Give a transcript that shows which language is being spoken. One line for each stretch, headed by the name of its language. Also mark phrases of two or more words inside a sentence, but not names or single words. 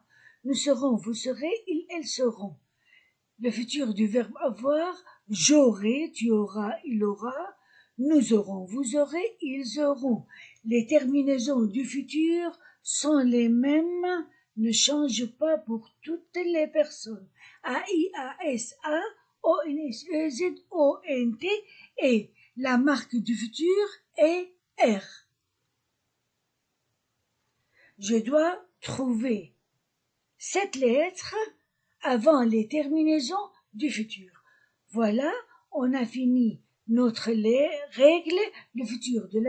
French: Nous serons, vous serez, ils, elles seront. Le futur du verbe avoir, j'aurai, tu auras, il aura. Nous aurons, vous aurez, ils auront. Les terminaisons du futur sont les mêmes, ne changent pas pour toutes les personnes. A-I-A-S-A, O-N-S-E-Z-O-N-T et la marque du futur est R. Je dois trouver cette lettre avant les terminaisons du futur. Voilà, on a fini notre règle, le futur de l'indicatif.